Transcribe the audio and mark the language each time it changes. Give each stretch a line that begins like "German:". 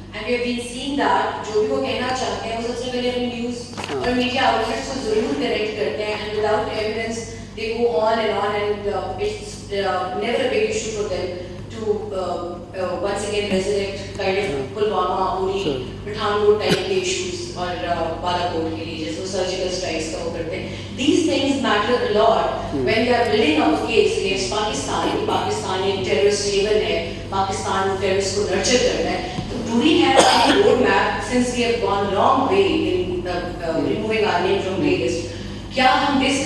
English: And we have been seeing that
Hindi: जो भी वो कहना चाहते हैं वो सबसे पहले अपनी न्यूज़ और मीडिया आउटलेट्स को जरूर कनेक्ट करते हैं,
English: and without evidence they go on and it's never a big issue for them to once again resurrect kind of Pulwama, Uri, Pathankot type के issues
Hindi: और Balakot के लिए जैसे surgical strikes का वो करते हैं.
English: These things matter a lot when we are building up a case against Pakistan.
Hindi: कि पाकिस्तान एक terrorist haven है, पाकिस्तान terrorist को nurture करना है.
English: Do we have any roadmap since we have gone a long way in removing our name from grey list?
Hindi: क्या हम